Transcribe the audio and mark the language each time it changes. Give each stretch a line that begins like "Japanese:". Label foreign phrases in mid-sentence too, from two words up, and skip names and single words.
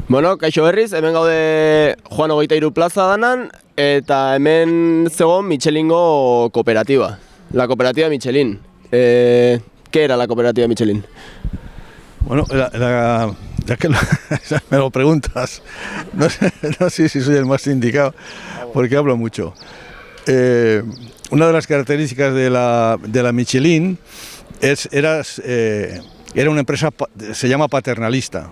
Basque: Bueno, kaixo berriz, hemen gaude Juan 23 plaza danan, eta hemen zegoen Michelingo cooperativa,
Spanish: la cooperativa Michelin. ¿Qué era la cooperativa Michelin? Bueno, ya que me lo preguntas, no sé si soy el más indicado, porque hablo mucho. Una de las características de la Michelin era una empresa, se llama paternalista.